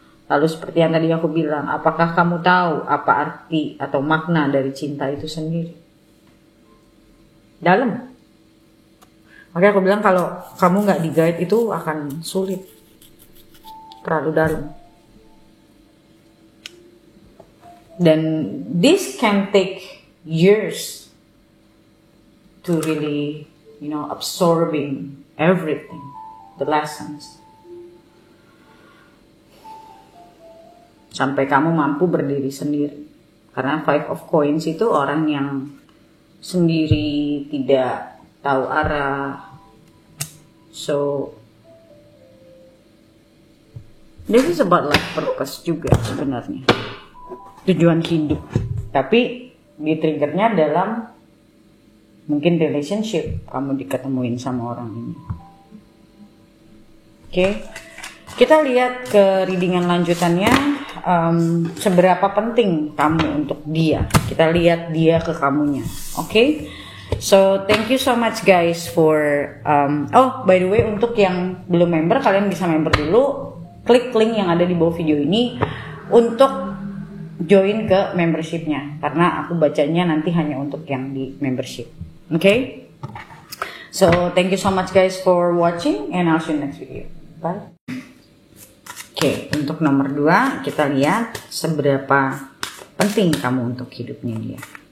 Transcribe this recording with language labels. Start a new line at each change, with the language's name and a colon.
Indonesian: Lalu seperti yang tadi aku bilang, apakah kamu tahu apa arti atau makna dari cinta itu sendiri? Dalam. Makanya aku bilang kalau kamu nggak di-guide itu akan sulit. Terlalu dalam.
English: Dan this can take years to really, you know, absorbing everything, the lessons.
Indonesian: Sampai kamu mampu berdiri sendiri. Karena Five of Coins itu orang yang sendiri, tidak tahu arah.
English: So this is about life purpose
Indonesian: juga sebenarnya. Tujuan hidup. Tapi di triggernya dalam mungkin relationship, kamu diketemuin sama orang ini. Oke. Kita lihat ke readingan lanjutannya, seberapa penting kamu untuk dia. Kita lihat dia ke kamunya. Oke.
English: So thank you so much guys for oh by the way,
Indonesian: untuk yang belum member, kalian bisa member dulu. Klik link yang ada di bawah video ini untuk join ke membershipnya, karena aku bacanya nanti hanya untuk yang di membership.
English: Okay? So thank you so much guys for watching, and I'll see you next video. Bye.
Indonesian: Oke, untuk nomor 2 kita lihat seberapa penting kamu untuk hidupnya dia.